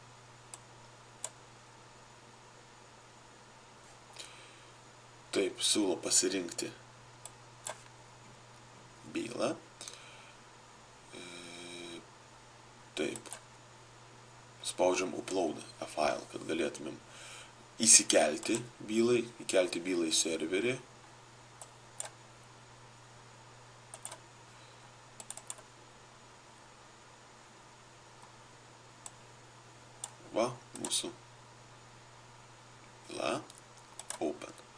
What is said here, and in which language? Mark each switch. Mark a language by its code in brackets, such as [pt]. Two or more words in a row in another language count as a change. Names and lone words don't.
[lt] Taip, siūlo pasirinkti bylą. Taip. Spaudžiam [en] upload a file, [lt] kad galėtumėm įkelti bylą į serverį. Mūsų byla open.